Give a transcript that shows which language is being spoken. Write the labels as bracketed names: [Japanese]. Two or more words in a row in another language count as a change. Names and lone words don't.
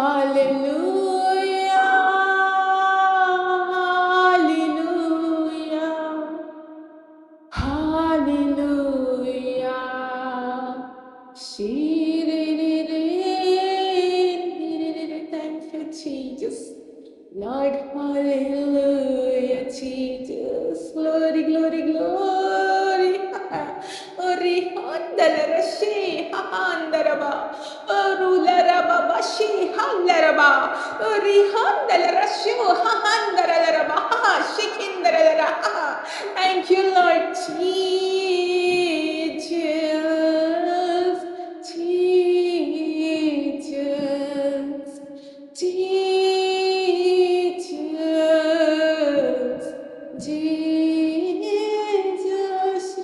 [English] Hallelujah. Shiriri. Thank you, Jesus. Lord, hallelujah, Jesus. Glory, glory, glory. Ori handala rashi handaraba. Orularaba bashi handaraba. Ori handala rashu handaraba. Shikindaraba. Thank you, Lord Jesus. Jesus. Jesus. Jesus.